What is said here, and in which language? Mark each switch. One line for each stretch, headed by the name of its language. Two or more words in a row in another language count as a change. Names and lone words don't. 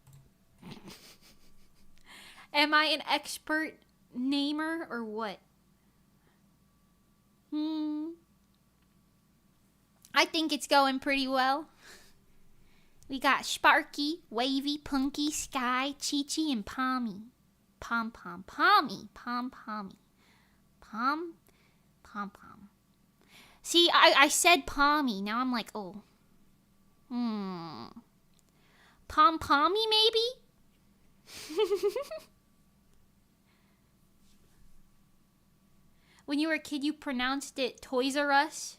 English: Am I an expert namer or what? I think it's going pretty well. We got Sparky, Wavy, Punky, Sky, Chi-Chi, and Pommy. Pom-Pom. Pommy. Pom-Pommy. Pom-Pom. See, I said Pommy. Now I'm like, oh. Pom-Pommy, maybe? When you were a kid, you pronounced it Toys R Us?